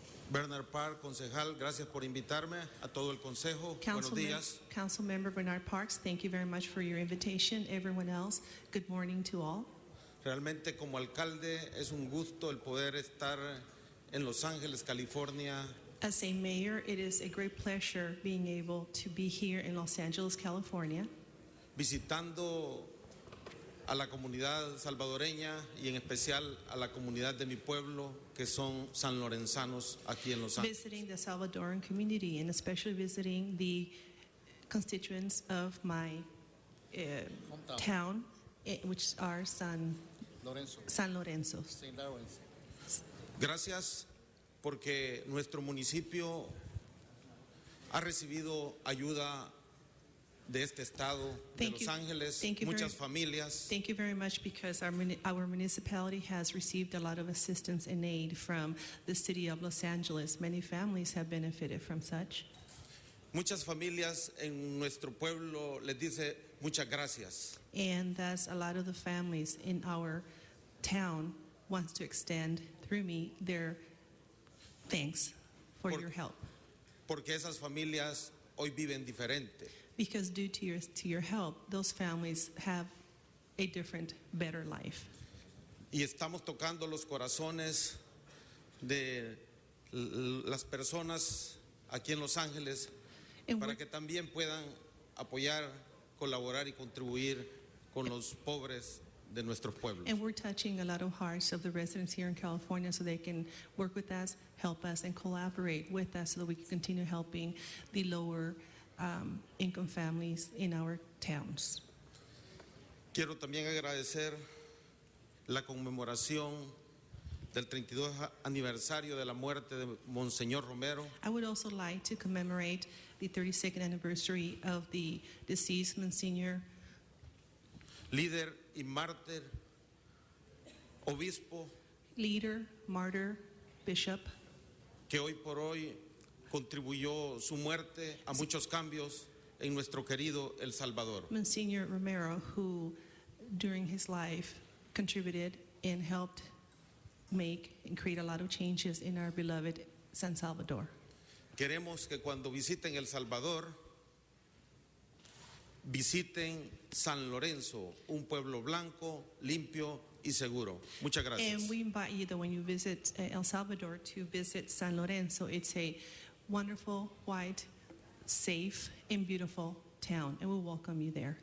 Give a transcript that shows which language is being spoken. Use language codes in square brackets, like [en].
[es] Bernard Park, concejal, gracias por invitarme, a todo el consejo. Buenos días. [en] Council Member Bernard Parks, thank you very much for your invitation. Everyone else, good morning to all. [es] Realmente como alcalde es un gusto el poder estar en Los Ángeles, California. [en] As a mayor, it is a great pleasure being able to be here in Los Angeles, California. [es] Visitando a la comunidad salvadoreña y en especial a la comunidad de mi pueblo que son sanlorenzanos aquí en Los Ángeles. [en] Visiting the Salvadoran community and especially visiting the constituents of my town, which are San Lorenzo. [es] Gracias porque nuestro municipio ha recibido ayuda de este estado, de Los Ángeles, muchas familias. [en] Thank you very much because our municipality has received a lot of assistance and aid from the city of Los Angeles. Many families have benefited from such. [es] Muchas familias en nuestro pueblo les dice muchas gracias. [en] And thus a lot of the families in our town wants to extend through me their thanks for your help. [es] Porque esas familias hoy viven diferente. [en] Because due to your help, those families have a different, better life. [es] Y estamos tocando los corazones de las personas aquí en Los Ángeles para que también puedan apoyar, colaborar y contribuir con los pobres de nuestros pueblos. [en] And we're touching a lot of hearts of the residents here in California so they can work with us, help us, and collaborate with us so that we can continue helping the lower income families in our towns. [es] Quiero también agradecer la conmemoración del 32 aniversario de la muerte de Monseñor Romero. [en] I would also like to commemorate the 32nd anniversary of the deceased Monsignor. [es] Líder y mártir, obispo. [en] Leader, martyr, bishop. [es] Que hoy por hoy contribuyó su muerte a muchos cambios en nuestro querido El Salvador. [en] Monsignor Romero, who during his life contributed and helped make and create a lot of changes in our beloved San Salvador. [es] Queremos que cuando visiten El Salvador, visiten San Lorenzo, un pueblo blanco, limpio y seguro. Muchas gracias. [en] And we invite you that when you visit El Salvador to visit San Lorenzo. It's a wonderful, white, safe, and beautiful town, and we'll welcome you there.